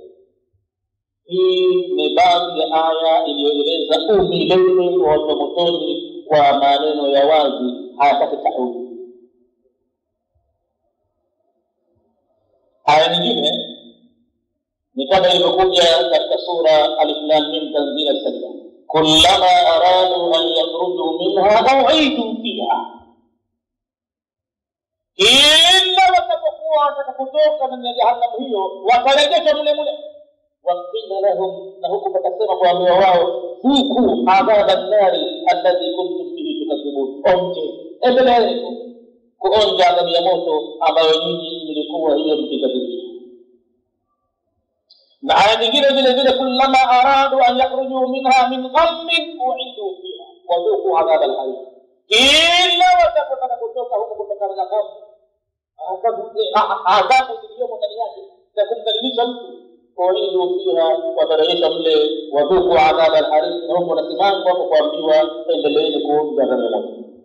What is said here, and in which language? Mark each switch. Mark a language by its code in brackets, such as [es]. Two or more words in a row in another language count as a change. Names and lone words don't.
[sw] Hii ni baadhi ya aya iliyoeleza umilele wa watu wa motoni kwa maneno ya wazi, hayataki taudi. Aya nyingine ni kama ilivyokuja katika sura Alif Lam Mim tanzila as-sajda, [ar] كلما أرادوا أن يخرجوا منها أعيدوا فيها, [sw] illa watapokuwa wataka kutoka ndani ya jahannam hiyo watarejeshwa mule. [ar] وقيل لهم, [sw] na huku patasema kwa wao huku [ar] عذاب النار الذي كنتم به تكذبون, [sw] endeleeni kuonja adhabu ya moto ambayo nyinyi mlikuwa hiyo mkikadhibisha. Na aya nyingine vile vile, [ar] كلما أرادوا أن يخرجوا منها من غم أعيدوا فيها وذوقوا عذاب الحريق, [sw] illa watapotaka kutoka huko kutokana na ghamu, adhabu zilizomo ndani yake za kumdhalilisha mtu, [ar] أعيدوا فيها, [sw] watarejeshwa mle, [ar] وذوقوا عذاب الحريق, [sw] na huko nasimama kwa kuambiwa endeleeni kuonja adhabu ya moto.